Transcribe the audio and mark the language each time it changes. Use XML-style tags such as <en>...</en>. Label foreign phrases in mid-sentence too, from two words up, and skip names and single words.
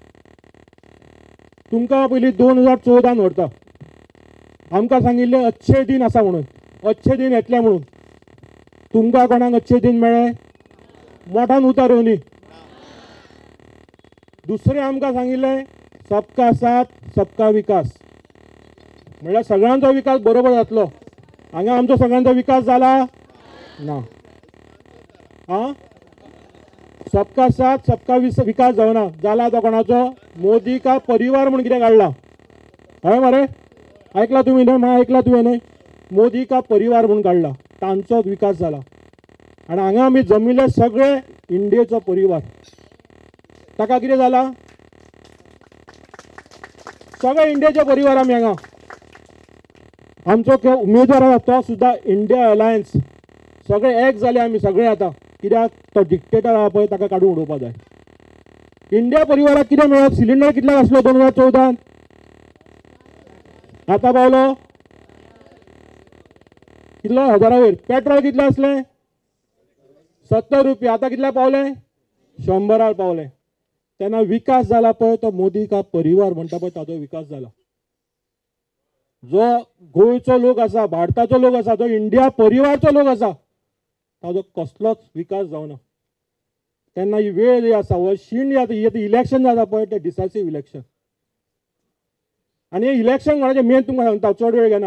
<kok>तुमकां पयलीं 2014 व्हरता, आमकां सांगिल्लें</kok> <hi>अच्छे दिन</hi> <kok>आसा म्हणून,</kok> <hi>अच्छे दिन</hi> <kok>येतले म्हणून. तुमकां कोणाक</kok> <hi>अच्छे दिन</hi> <kok>मेळ्ळे? मोठान उतर येवनी. दुसरें आमकां सांगिल्लें</kok> <hi>सबका साथ सबका विकास,</hi> <kok>म्हणल्यार सगळ्यांचो विकास बरोबर जातलो. हांगा आमचो सगळ्यांचो विकास जाला ना.</kok> <hi>सबका साथ सबका विकास</hi> <kok>जावना. जाला तो कोणाचो?</kok> <hi>मोदी का परिवार</hi> <kok>म्हणून कितें काडला, हय मरे? ऐकला तुम्ही न्हय? म्हाका ऐकला तुवें न्हय?</kok> <hi>मोदी का परिवार</hi> <kok>म्हणून काडला, तांचोच विकास जाला. आनी हांगा आमी जमिल्ले सगळे इंडियेचो परिवार. ताका कितें जाला? सगळे इंडियेचे परिवार आमी हांगा. आमचो उमेदवार आसा तो सुद्दां इंडिया अलायन्स. सगळे एक जाले आमी सगळे आतां. कित्याक तो डिक्टेटर आहा पळय ताका काडून उडोवपा जाय. इंडिया परिवाराक कितें मेळत? सिलिंडर कितल्याक आसलो 2014? आतां पावलो कितलो? 1000 वयर. पेट्रोल कितलें आसलें? 70 रुपया. आतां कितल्या पावलें? 100 पावलें. तेन्ना विकास जाला पळय तो</kok> <hi>मोदी का परिवार</hi> <kok>म्हणटा पळय ताचो विकास जाला. जो गोंयचो लोक आसा, भारताचो लोक आसा, जो इंडिया परिवारचो लोक आसा, ताजो कसलोच विकास जावना. तेन्ना ही वेळ जी आसा, हो शीण ही इलेक्शन जाता पळय तें</kok> <en>decisive election.</en> <kok>आनी हे इलेक्शन कोणाचें मेन तुमकां सांगता, चड वेळ घेना.</kok>